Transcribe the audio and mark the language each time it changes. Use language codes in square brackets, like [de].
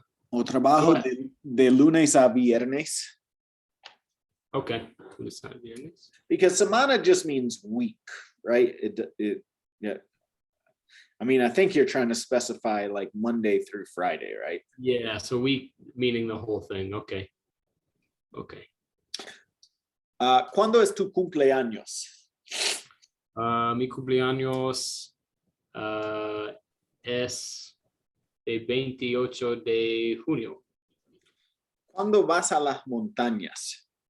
[es] O trabajo de lunes a viernes. Okay, lunes a viernes. [en] Because semana just means week, right? Yeah. I mean, I think you're trying to specify like Monday through Friday, right? Yeah, so week meaning the whole thing. Okay. Okay. [es] ¿Cuándo es tu cumpleaños? Mi cumpleaños es el 28 de junio. ¿Cuándo vas a las montañas?